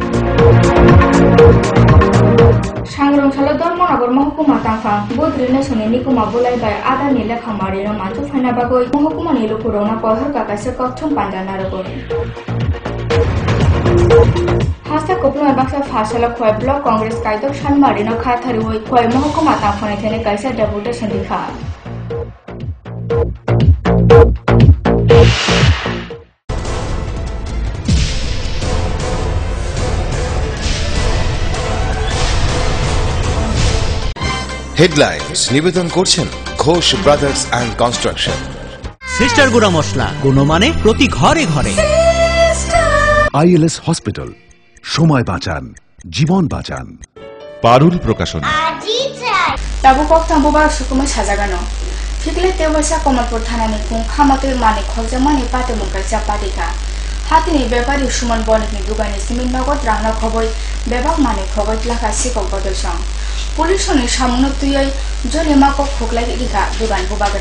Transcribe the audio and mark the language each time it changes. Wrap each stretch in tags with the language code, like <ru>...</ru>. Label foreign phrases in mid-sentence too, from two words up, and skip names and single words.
<trp>Sangrong sala Dharmanagar mahkuma tangfa bodrine sone nikuma bolai bai ada nile khamari na mantu faina bagoi mahkuma nilu purona kohar ka kaise kokthom pandana rogor. Hasta koplo baksa fasala khoi block congress kaidok sanmari na khathari oi khoi mahkuma tangfane thene kaisa deputation dikha.</trp> <bn>হেডলাইন্স নিবেদন করছেন ঘোষ ব্রাদার্স অ্যান্ড কনস্ট্রাকশন। সিস্টার গুঁড়া মশলা গুণমানে প্রতি ঘরে ঘরে। আইএলএস হসপিটাল, সময় বাঁচান, জীবন বাঁচান। পারুল প্রকাশন।</bn> <trp>Tabu kok tambu ba sukuma sajagano. Fikle tewasa Komalpur thanani kung khamate mani khojja mani pate munkai chapadika. Hatini bepari suman boniki dugani simin nagot rangna khoboi bebak mani khoboi lakha sikok bodosang. Polisoni samuno tuyai jole mako khoklai dikha dugan bubagra.</trp>